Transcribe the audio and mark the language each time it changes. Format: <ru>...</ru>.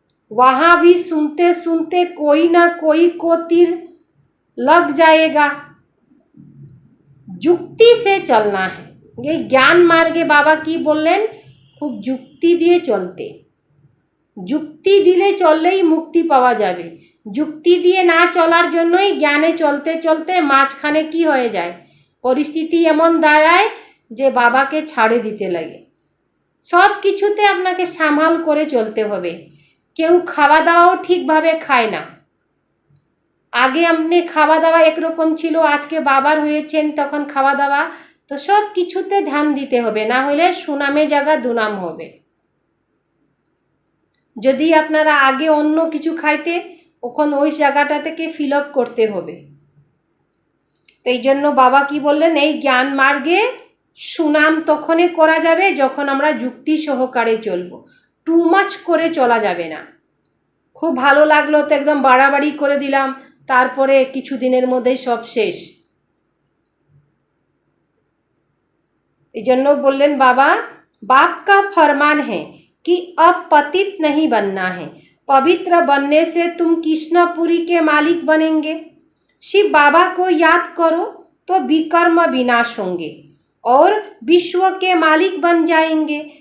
<hi>वहाँ भी सुनते सुनते कोई ना कोई को तीर लग जाएगा। যুক্তি से चलना है। ये ज्ञान मार्गे बाबा की बोलें खूब</hi> <bn>যুক্তি দিয়ে চলতে। যুক্তি দিলে চললেই মুক্তি পাওয়া যাবে। যুক্তি দিয়ে না চলার জন্যই জ্ঞানে চলতে চলতে মাঝখানে কি হয়ে যায়, পরিস্থিতি এমন দাঁড়ায় যে বাবাকে ছাড়ে দিতে লাগে। সব কিছুতে আপনাকে সামাল করে চলতে হবে। কেউ খাওয়া দাওয়াও ঠিকভাবে খায় না। আগে আপনি খাওয়া দাওয়া একরকম ছিল, আজকে বাবার হয়েছেন তখন খাওয়া দাওয়া, তো সব কিছুতে ধ্যান দিতে হবে, না হলে সুনামে জায়গা দুনাম হবে। যদি আপনারা আগে অন্য কিছু খাইতে, ওখান ওই জায়গাটা থেকে ফিল আপ করতে হবে। তো এই জন্য বাবা কি বললেন, এই জ্ঞান মার্গে সুনাম তখনই করা যাবে যখন আমরা যুক্তি সহকারে চলবো। টু মাচ করে চলা যাবে না। খুব ভালো লাগলো তো একদম বাড়াবাড়ি করে দিলাম, তারপরে কিছু দিনের মধ্যেই সব শেষ। এই জন্য বললেন বাবা,</bn> <hi>बाप का फरमान है कि अब पतित नहीं बनना है, पवित्र बनने से तुम कृष्णपुरी के मालिक बनेंगे। शिव बाबा को याद करो तो विकर्म विनाश होंगे और विश्व के मालिक बन जाएंगे।</hi>